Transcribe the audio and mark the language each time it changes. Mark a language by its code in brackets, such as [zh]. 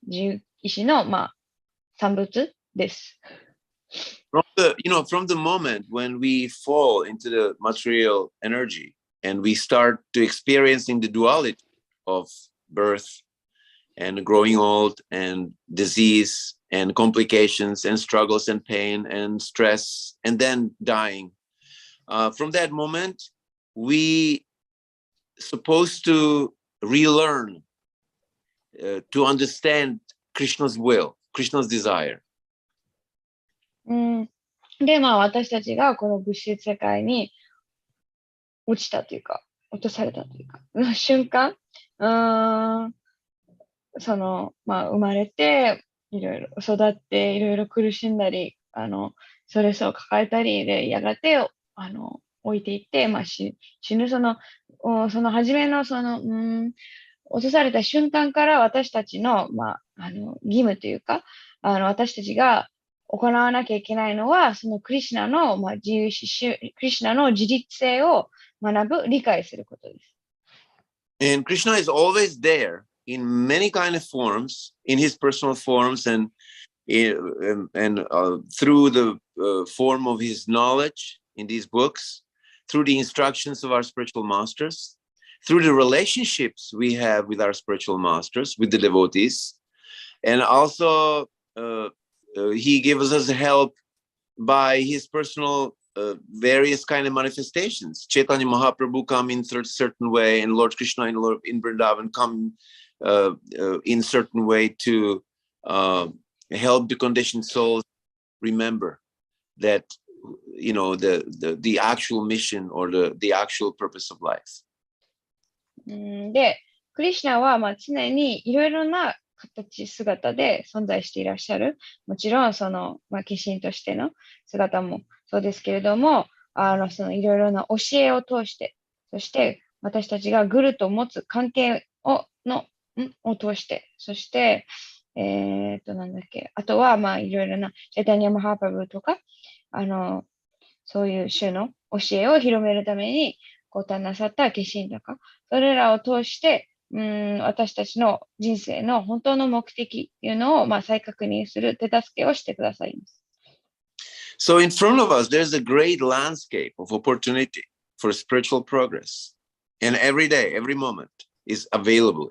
[ja] 自由意志の、まあ、産物です。 [en] From the moment when we fall into the material energy and we start to experiencing the duality of birth and growing old and disease and complications and struggles and pain and stress and then dying. From that moment, we supposed to relearn to understand Krishna's will, Krishna's desire. [ja] で、まあ私たちがこの物質世界に落ちたというか、落とされたというか、瞬間、まあ生まれて、いろいろ育って、いろいろ苦しんだり、ストレスを抱えたりで、やがて、置いていって、まあ死ぬ、その初めの、落とされた瞬間から私たちの、まあ、義務というか、私たちが行わなきゃいけないのは、そのクリシュナの、まあ、自由意志、クリシュナの自律性を学ぶ、理解することです。 [en] And Krishna is always there in many kind of forms, in his personal forms and through the form of his knowledge in these books, through the instructions of our spiritual masters, through the relationships we have with our spiritual masters, with the devotees, and also he gives us help by his personal various kind of manifestations. Chaitanya Mahaprabhu come in a certain way, and Lord Krishna in Vrindavan come in certain way to help the conditioned souls remember that the actual mission or the actual purpose of life. [ja] で、クリシュナはまあ常にいろいろな形、姿で存在していらっしゃる。もちろん、まあ、化身としての姿もそうですけれども、いろいろな教えを通して、そして私たちがグルと持つ関係を通して、そして、なんだっけ、あとは、まあ、いろいろな、チャイタニア・マハーパブとか、そういう種の教えを広めるために、ご誕なさった化身とか、それらを通して、私たちの人生の本当の目的っていうのを、まあ、再確認する手助けをしてくださいます。 [en] So in front of us, there's a great landscape of opportunity for spiritual progress. And every day, every moment is available.